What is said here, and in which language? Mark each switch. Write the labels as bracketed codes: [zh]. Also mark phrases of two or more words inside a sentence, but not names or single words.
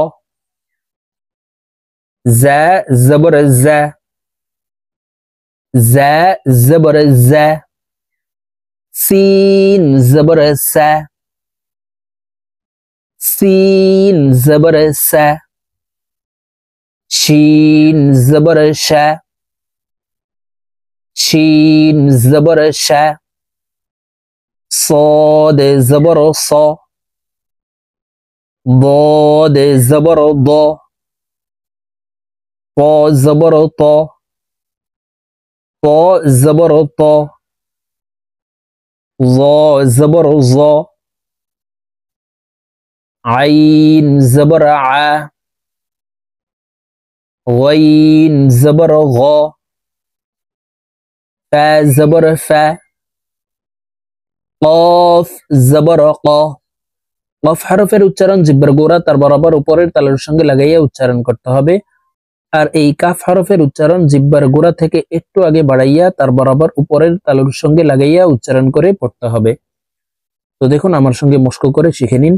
[ar] زا زبر زا، زا زبر زا، سين زبر سا، سين زبر سا, সিন জবর সা, شين زبر شا، شين زبر شا, صاد زبر صا، ضاد زبر ضا، طا زبر طا، طا زبر طا، ظا زبر ظا، عين زبر ع، غين زبر غا، فا زبر فا، قاف زبر قا। [bn] কফ হরফের উচ্চারণ জিহ্বার গোড়া তার বরাবর উপরের তালুর সঙ্গে লাগাইয়া উচ্চারণ করতে হবে, আর এই কাফ হরফের উচ্চারণ জিহ্বার গোড়া থেকে একটু আগে বাড়াইয়া তার বরাবর উপরের তালুর সঙ্গে লাগাইয়া উচ্চারণ করে পড়তে হবে। তো দেখুন, আমার সঙ্গে মশক করে শিখে নিন।